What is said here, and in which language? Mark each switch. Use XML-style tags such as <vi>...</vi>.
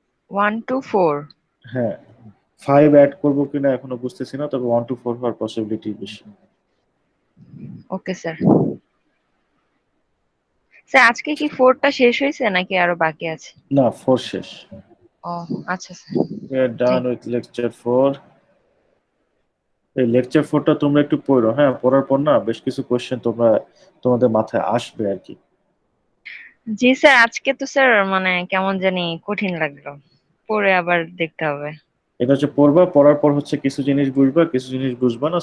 <en>1 to 4?</en> <bn>হ্যাঁ 5 add করবো কিনা এখনো বুঝতেছি না, তবে 1 to 4 হওয়ার পসিবিলিটি বেশি। Okay sir. স্যার আজকে কি 4টা শেষ হয়েছে নাকি আরো বাকি আছে? না 4 শেষ। ও আচ্ছা sir.</bn> <en>We are done with lecture 4.</en> <bn>এই লেকচার 4টা তোমরা একটু পড়ো, হ্যাঁ পড়ার পর না বেশ কিছু কোশ্চেন তোমাদের মাথায় আসবে আর কি। জি স্যার, আজকে তো স্যার মানে কেমন জানি কঠিন লাগলো, পরে আবার দেখতে হবে। এটা হচ্ছে পড়বা, পড়ার পর হচ্ছে কিছু জিনিস বুঝবা, কিছু জিনিস বুঝবা না।</bn>